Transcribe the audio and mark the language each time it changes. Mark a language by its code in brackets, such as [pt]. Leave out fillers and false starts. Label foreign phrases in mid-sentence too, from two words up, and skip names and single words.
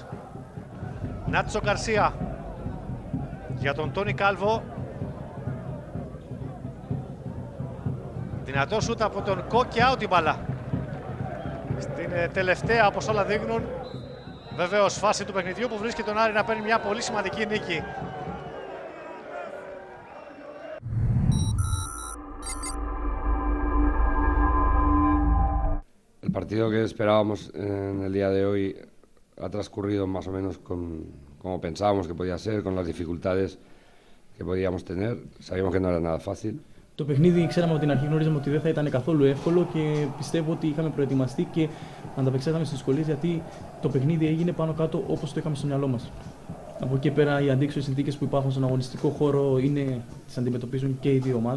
[el] Νάτσο Γκαρσία για τον Τόνι Κάλβο. Δυνατό σούτ από τον Κόκκι, out η μπάλα. Στην τελευταία, όπως όλα δείχνουν, βεβαίως φάση του παιχνιδιού που βρίσκει τον Άρη να παίρνει μια πολύ σημαντική νίκη. [es] El partido que esperábamos en el día de hoy ha transcurrido más o menos como pensábamos que podía ser, con las dificultades que podíamos tener. Sabíamos que no era nada fácil. [el] Το παιχνίδι ξέραμε από την αρχή, γνωρίζαμε ότι δεν θα ήταν καθόλου εύκολο και πιστεύω ότι είχαμε προετοιμαστεί και ανταπεξέλθαμε στις δυσκολίες, γιατί το παιχνίδι έγινε πάνω κάτω όπως το είχαμε στο μυαλό μας. Από εκεί πέρα, οι αντίξωες συνθήκες που υπάρχουν στον αγωνιστικό χώρο τις αντιμετωπίζουν και οι δύο ομάδες.